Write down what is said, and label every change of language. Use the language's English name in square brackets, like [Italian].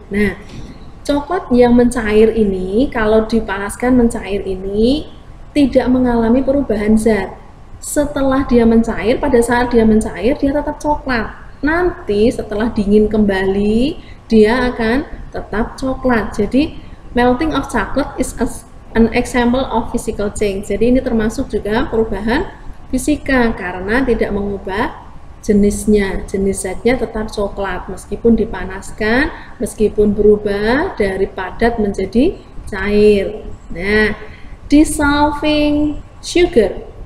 [Indonesian] Nah, coklat yang mencair ini kalau dipanaskan mencair ini tidak mengalami perubahan zat. Setelah dia mencair, pada saat dia mencair dia tetap coklat. Nanti setelah dingin kembali dia akan tetap coklat. [English] Jadi melting of chocolate is an example of physical change. [Indonesian] Jadi ini termasuk juga perubahan fisika karena tidak mengubah jenisnya. Jenis zatnya tetap coklat meskipun dipanaskan, meskipun berubah dari padat menjadi cair. Nah, dissolving sugar